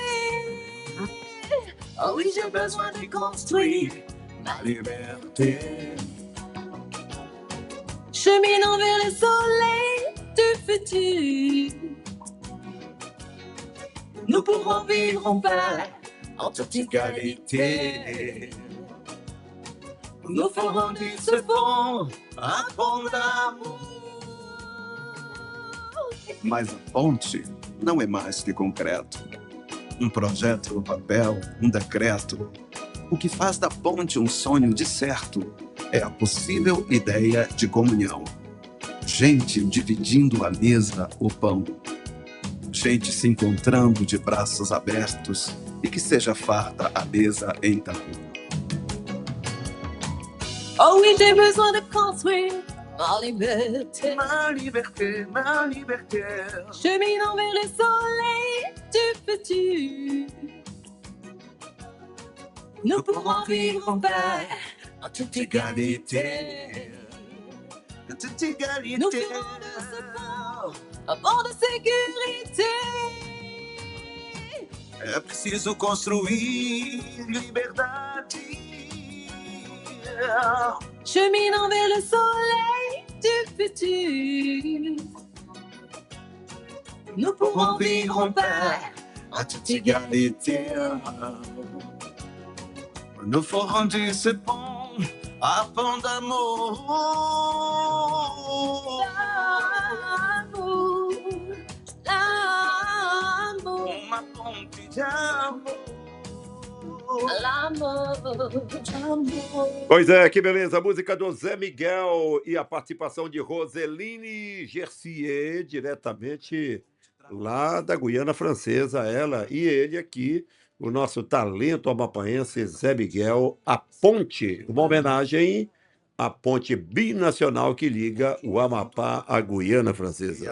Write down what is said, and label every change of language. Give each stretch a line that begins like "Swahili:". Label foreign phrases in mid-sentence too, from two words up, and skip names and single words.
French: Oh oui, j'ai besoin de construire ma liberté, cheminant vers le soleil du futur. Nous pourrons vivre en paix, en toute égalité. Nous ferons de ce pont un pont d'amour.
Portuguese: Mas a ponte não é mais que concreto. Um projeto no papel, um decreto. O que faz da ponte um sonho de certo é a possível ideia de comunhão. Gente dividindo a mesa, o pão. Gente se encontrando de braços abertos e que seja farta a mesa então.
French: Oh oui, j'ai besoin de construire ma liberté. Ma liberté, ma liberté. Cheminant vers le soleil du futur. Nous pourrons vivre en paix, en toute égalité. En toute égalité. Nous ferons de ce pont un pont de sécurité.
Portuguese: É preciso construir liberdade.
French: Cheminant vers le soleil du futur. Nous pourrons vivre en paix, en toute égalité. Nous ferons de ce pont un pont d'amour. L'amour,
Portuguese: uma ponte de amor. Pois é, que beleza. A música do Zé Miguel e a participação de Roselyne Jessé, diretamente lá da Guiana Francesa, ela e ele aqui, o nosso talento amapaense Zé Miguel, a ponte, uma homenagem à ponte binacional que liga o Amapá à Guiana Francesa.